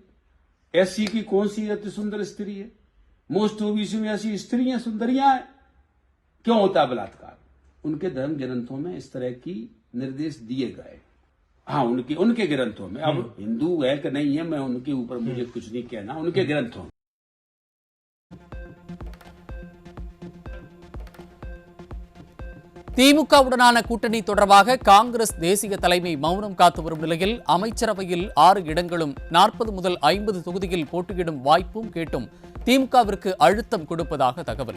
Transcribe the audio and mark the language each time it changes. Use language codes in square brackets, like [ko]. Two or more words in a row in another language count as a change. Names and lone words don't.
[hi] एससी की कौन सी अति सुंदर स्त्री है? मोस्ट ओबीसी में ऐसी स्त्रियां सुंदरियां हैं। क्यों होता है बलात्कार? उनके धर्म ग्रंथों में इस तरह की निर्देश दिए गए। हाँ, उनके ग्रंथों में। अब हिंदू है कि नहीं है, मैं उनके ऊपर मुझे कुछ नहीं कहना, उनके ग्रंथों में। [ta] திமுகவுடனான கூட்டணி தொடர்பாக காங்கிரஸ் தேசிய தலைமை மௌனம் காத்து வரும் நிலையில் அமைச்சரவையில் 6 இடங்களும் 40 முதல் 50 தொகுதியில் போட்டியிடும் வாய்ப்பும் கேட்டும் திமுகவிற்கு அழுத்தம் கொடுப்பதாக தகவல்.